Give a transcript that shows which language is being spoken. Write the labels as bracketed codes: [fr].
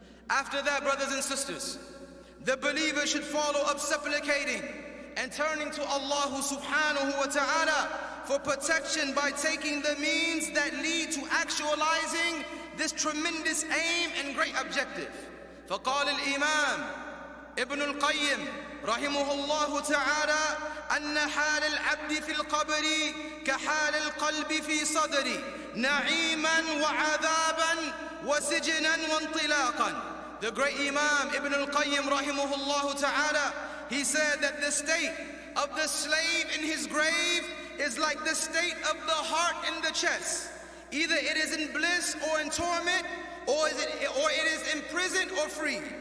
[en] After that, brothers and sisters, the believer should follow up supplicating and turning to Allah subhanahu wa ta'ala for protection by taking the means that lead to actualizing this tremendous aim and great objective. [ar] فقال الإمام ابن القيم رحمه الله تعالى أن حال العبد في القبر كحال القلب في صدري نعيما وعذابا وسجنا وانطلاقا. [en] The great Imam Ibn al-Qayyim rahimahullah ta'ala, he said that the state of the slave in his grave is like the state of the heart in the chest. Either it is in bliss or in torment, or it is imprisoned or free.